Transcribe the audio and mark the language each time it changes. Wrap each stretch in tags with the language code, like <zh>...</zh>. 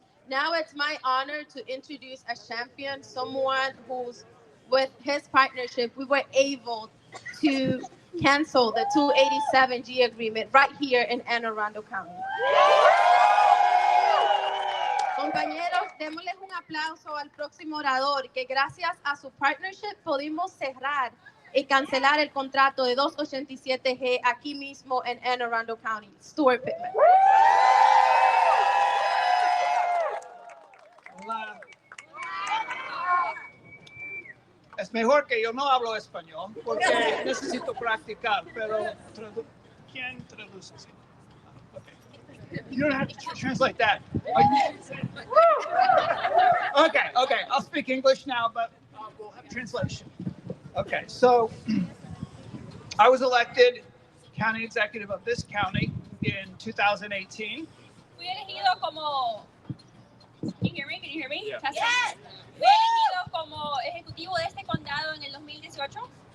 <en>Now it's my honor to introduce a champion, someone who's, with his partnership, we were able to cancel the 287G agreement right here in Anne Arundel County.</en> <es>Compañeros, démosles un aplauso al próximo orador, que gracias a su partnership pudimos cerrar y cancelar el contrato de 287G aquí mismo en Anne Arundel County.</es> <en>Stuart Pittman.</en> <es>Hola. Es mejor que yo no hablo español porque necesito practicar, pero ¿quién traduce?</es> <en>Okay. You don't have to translate that. Okay, I'll speak English now, but we'll have translation. Okay, so I was elected county executive of this county in 2018.</en> <es>Fui elegido como...</es> <en>Can you hear me? Yeah. Yes.</en> <es>Fui elegido como ejecutivo de este condado en el 2018</es>